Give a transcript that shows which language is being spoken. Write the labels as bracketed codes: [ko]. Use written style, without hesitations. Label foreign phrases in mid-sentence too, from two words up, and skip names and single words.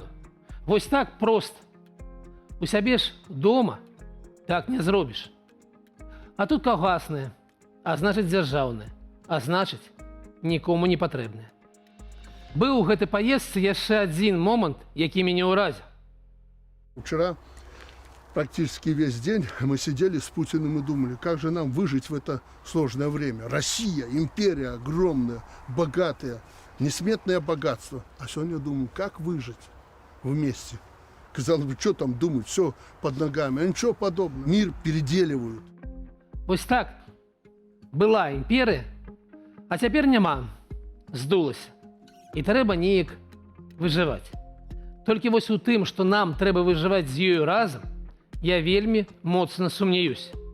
[be] Вось так проста. У сябе ж дома так не зробіш. А тут каўгаснае, а значыць дзяржаўнае, а значыць нікому не патрэбнае. Быў у гэтай паездцы яшчэ адзін момант, які мяне ўразіў. [ru] Вчера практически весь день мы сидели с Путиным и думали, как же нам выжить в это сложное время. Россия, империя огромная, богатая, несметное богатство. А сегодня думаю, как выжить вместе. Казалось бы, что там думать, все под ногами. А ничего подобного. Мир переделивают. [be] Вось так. Была імперія, а цяпер няма. Здулася. І трэба неяк выжываць. Толькі вось у тым, што нам трэба выжываць з ёю разам, я вельмі моцна сумнеюсь.